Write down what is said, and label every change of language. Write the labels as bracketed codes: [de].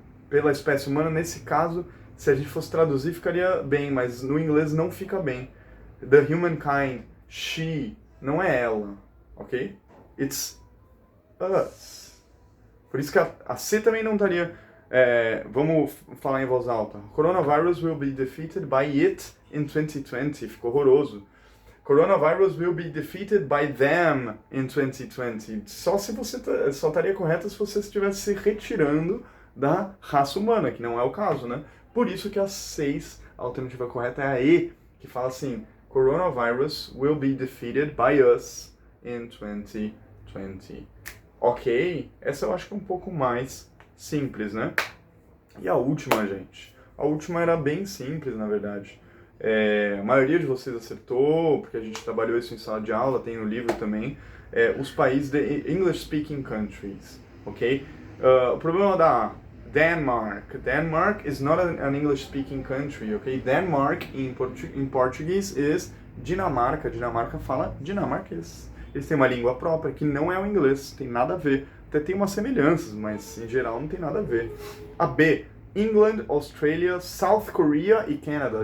[pt] Pela espécie humana, nesse caso, se a gente fosse traduzir, ficaria bem, mas no inglês não fica bem. [en] The humankind, she, [pt] não é ela, ok? [en] It's us. [pt] Por isso que a C também não estaria... vamos falar em voz alta. [en] Coronavirus will be defeated by it in 2020. [pt] Ficou horroroso. [en] Coronavirus will be defeated by them in 2020. [pt] Só estaria correto se você estivesse se retirando da raça humana, que não é o caso, né? Por isso que a alternativa correta é a E, que fala assim: [en] Coronavirus will be defeated by us in 2020. [pt] Ok? Essa eu acho que é um pouco mais simples, né? E a última, gente? A última era bem simples, na verdade. A maioria de vocês acertou, porque a gente trabalhou isso em sala de aula, tem no livro também. Os países de English speaking countries, ok? O problema da [en] Denmark is not an English speaking country, ok? Denmark [pt] em português [en] is Dinamarca. [pt] Dinamarca fala dinamarquês. Eles têm uma língua própria que não é o inglês, tem nada a ver. Até tem umas semelhanças, mas em geral não tem nada a ver. A B, England, Australia, South Korea e Canada.